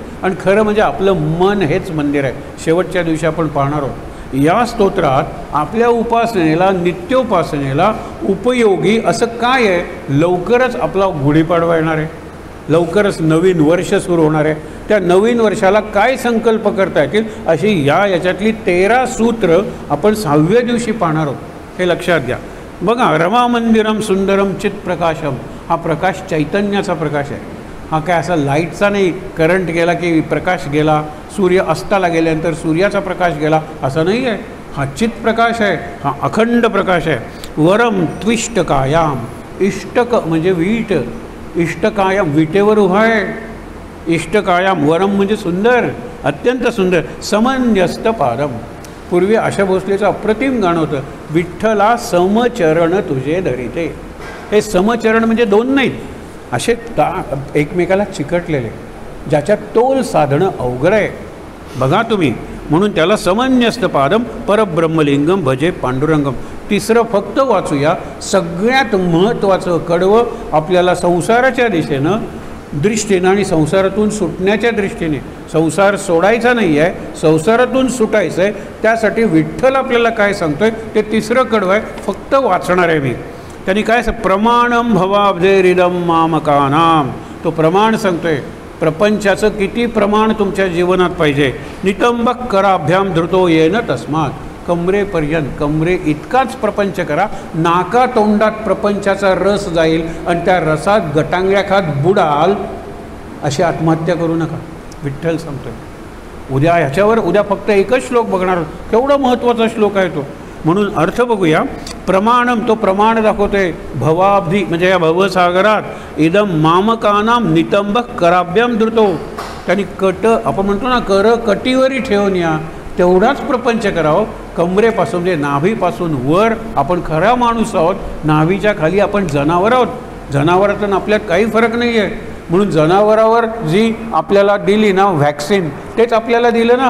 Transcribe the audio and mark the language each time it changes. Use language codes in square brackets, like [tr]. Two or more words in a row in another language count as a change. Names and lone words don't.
[mr] आणि खरं म्हणजे आपलं मन हेच मंदिर आहे. शेवटच्या दिवशी आपण पाहणार आहोत या स्तोत्रात आपल्या उपासनेला, नित्योपासनेला उपयोगी असं काय आहे. लवकरच आपला गुढीपाडवा येणार आहे, लवकरच नवीन वर्ष सुरू होणार आहे. त्या नवीन वर्षाला काय संकल्प करता येतील अशी याच्यातली 13 सूत्र आपण 6व्या दिवशी पाहणार आहोत. हे लक्षात घ्या. बघा, [sa] रमा मंदिरम सुंदरम चित प्रकाशम, [mr] हा प्रकाश चैतन्याचा प्रकाश आहे. हा काय असा लाईटचा नाही, करंट गेला की प्रकाश गेला, सूर्य अस्ताला गेल्यानंतर सूर्याचा प्रकाश गेला असं नाही आहे. हा चित प्रकाश आहे, हा अखंड प्रकाश आहे. [sa] वरम त्विष्टकायाम, [mr] इष्टक म्हणजे वीट, इष्टकायाम विटेवर उभा आहे. [sa] इष्टकायाम वरम [mr] म्हणजे सुंदर, अत्यंत सुंदर. [sa] समंजस्त पारम, [mr] पूर्वी आशा भोसलेचं अप्रतिम गाणं होतं, विठ्ठला समचरण तुझे धरिते. हे समचरण म्हणजे दोन नाहीत, असे एकमेकाला चिकटलेले, ज्याच्यात तोल साधणं अवघड आहे. बघा तुम्ही, म्हणून त्याला [sa] समंजस्त पादम परब्रह्मलिंगम भजे पांडुरंगम. [mr] तिसरं फक्त वाचूया. सगळ्यात महत्त्वाचं कडवं आपल्याला संसाराच्या दृष्टीनं आणि संसारातून सुटण्याच्या दृष्टीने, संसार सोडायचा नाही आहे, संसारातून सुटायचं आहे. त्यासाठी विठ्ठल आपल्याला काय सांगतोय ते तिसरं कडवं आहे, फक्त वाचणार आहे मी. त्यांनी काय [sa] प्रमाणम भवाब्धेरिदम मामकानाम, [mr] तो प्रमाण सांगतोय. प्रपंचाचं किती प्रमाण तुमच्या जीवनात पाहिजे. [sa] नितंबक कराभ्याम धृतो येन तस्मात, [mr] कमरेपर्यंत, कमरे इतकाच प्रपंच करा, नाका तोंडात प्रपंचाचा रस जाईल आणि त्या रसात गटांगळ्या खात बुडाल, अशी आत्महत्या करू नका, विठ्ठल सांगतोय. उद्या फक्त एकच श्लोक बघणार, केवढा महत्त्वाचा श्लोक आहे तो. म्हणून अर्थ बघूया. प्रमाणम, तो प्रमाण दाखवतोय. भवाब्धी म्हणजे या भवसागरात [sa] इदम मामकानाम नितंबक कराभ्याम धृतो, [mr] त्यांनी आपण म्हणतो ना कटीवरी ठेवून या, तेवढाच प्रपंच करावं. कमरेपासून म्हणजे नाभीपासून वर आपण खरा माणूस आहोत, नाभीच्या खाली आपण जनावर आहोत. जनावरातून आपल्यात काही फरक नाही आहे. म्हणून जनावरावर जी आपल्याला दिली ना व्हॅक्सिन, तेच आपल्याला दिलं ना.